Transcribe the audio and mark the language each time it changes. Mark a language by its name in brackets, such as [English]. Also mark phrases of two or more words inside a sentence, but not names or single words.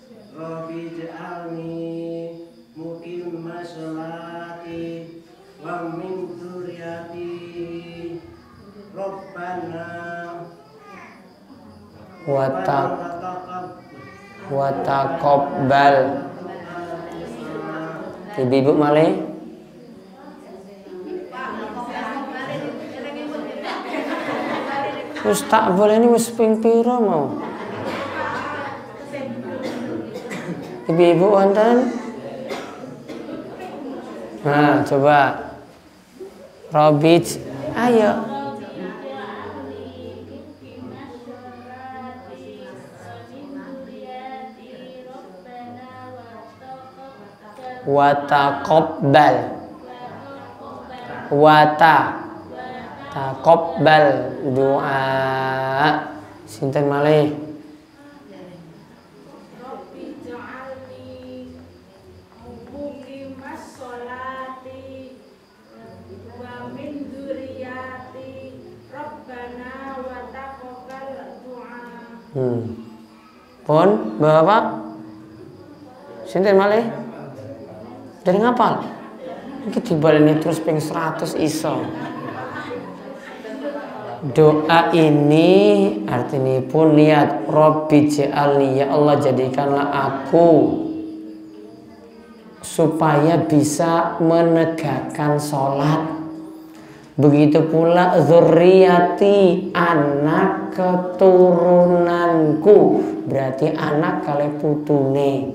[Arabic] رب اجعلني مقيم الصلاة وربنا وتقبل. [Javanese] Ibu malih. Wis tak boleh ini wis ping pira mau. Ibu-ibu wonten? Nah, coba. Robij, ayo. [Arabic] وتقبل. تقبل دعاء. [Javanese] Sinten malih? [Arabic] رب اجعلني مقيم الصلاة ومن ذريتي ربنا وتقبل دعاء. [Javanese] Pun Bapak? Sinten malih? Dari ngapal? Iki dibaleni terus ping 100 iso. [Indonesian] Doa ini artinya pun niat [Arabic] رب اجعلني, [Indonesian] ya Allah jadikanlah aku supaya bisa menegakkan sholat. [Javanese] Begitu pula zurriyati, anak keturunanku, berarti anak kali putune.